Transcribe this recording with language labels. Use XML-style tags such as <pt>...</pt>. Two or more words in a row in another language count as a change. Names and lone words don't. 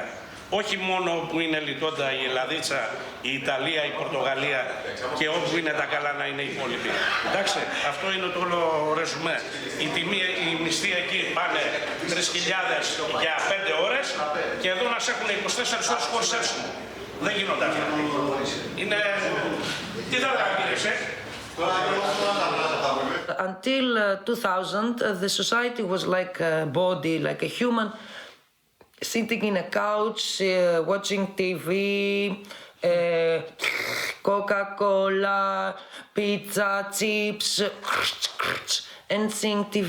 <el>Όχι μόνο όπου είναι λιτότητα η Ελλαδίτσα, η Ιταλία, η Πορτογαλία και όπου είναι τα καλά να είναι οι υπόλοιποι. Εντάξει, αυτό είναι το όλο ρεζουμέ. Οι μισθοί εκεί πάνε 3.000 για 5 ώρες και εδώ να σε έχουν 24 ώρες χωρίς έψιμο. Δεν γίνονται αυτά. Είναι... Τι θα κάνεις,</el> <en>Until 2000, the society was like a body, like a human, sitting in a couch, watching TV, Coca-Cola, pizza, chips, and seeing TV.</en>